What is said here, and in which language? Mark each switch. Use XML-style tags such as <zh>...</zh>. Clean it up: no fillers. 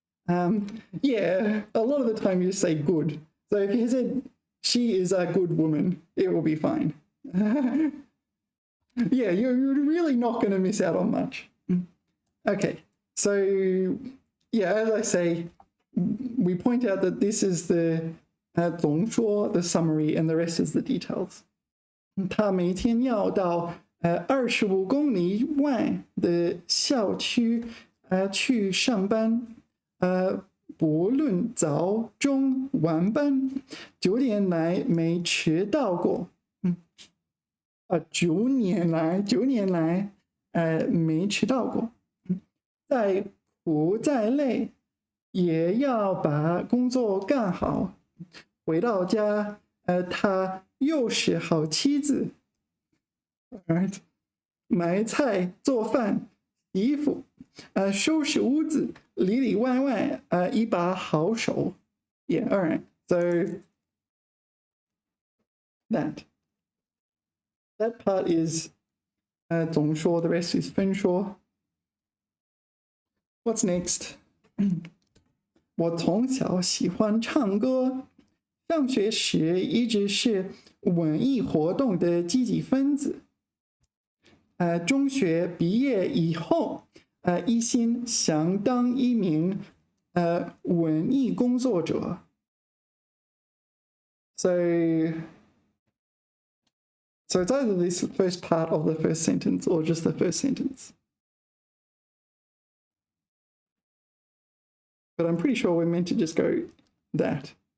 <en>Yeah, a lot of the time you just say good. So if you said, she is a good woman, it will be fine. Yeah, you're really not going to miss out on much. Okay, so yeah, as I say, we point out that this is the 总说, the summary, and the rest is the details.</en> <zh>他每天要到25公里外的校区去上班，不论早中晚班，9年来没迟到过。 9年来没迟到过。再苦再累，也要把工作干好。回到家，他又是好妻子。</zh> <en>Alright.</en> <zh>买菜、做饭、洗衣服，收拾屋子，里里外外，一把好手。</zh> <en>Yeah, alright. So that part is 总说, the rest is 分说。 What's next?</en> <zh>我从小喜欢唱歌，上学时一直是文艺活动的积极分子。中学毕业以后，一心想当一名文艺工作者。</zh> <en>So it's either this first part of the first sentence or just the first sentence. But I'm pretty sure we're meant to just go that.</en>